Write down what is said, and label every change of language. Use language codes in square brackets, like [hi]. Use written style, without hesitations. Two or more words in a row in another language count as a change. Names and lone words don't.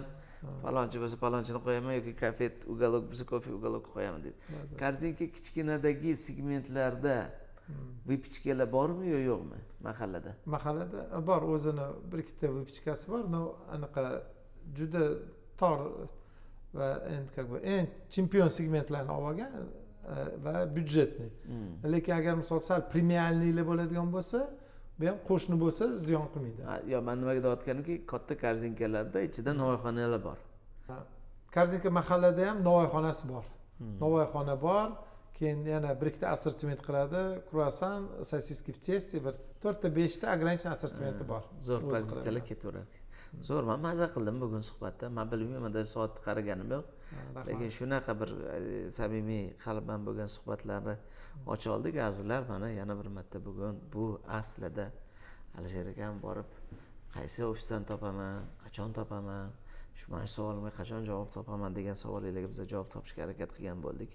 [uz] Palonchi bo'lsa palonchini qo'yaman yoki [ru] kafe uголок [uz] bo'lsa [ru] kofe uголокni [uz] qo'yaman deydi. Korzinka kichkinadagi segmentlarda vypichkalar bormi yo yo'qmi mahallada? Mahallada bor, o'zini bir ikkita vypichkasi bor, no anaqa juda tor va endi [ru] как бы [uz] eng chempion segmentlarni olgan va byudjetniy. Lekin agar misol sal premialnilar bo'ladigan bo'lsa, bu ham qo'shni bo'lsa ziyon qilmaydi. Yo, men nimaga deyotganimki, katta korzinkalarda ichida novvoyxonalar bor. Korzinka mahallada ham novvoyxonasi bor. Novvoyxona bor, keyin yana bir ikkita assortiment qiladi. [ru] Kruasan, sosiski в тесте, [uz] bir 4-5 ta ограниченный assortimenti bor. Zo'r O'zi pozitsiyalar qilaveradi. ketaverar. Zo'r, men maza qildim bugun suhbatda. Men bilmayman, soatni qaraganim yo'q. Rahmat. Lekin shunaqa bir samimiy qalban bo'lgan suhbatlarni ocha oldik. Azizlar, mana yana bir marta bugun bu aslida Alisher akam borib qaysi ofisdan topaman, qachon topaman, mana shu savolimga qachon javob topaman degan savollarga biz javob topishga harakat qilgan bo'ldik.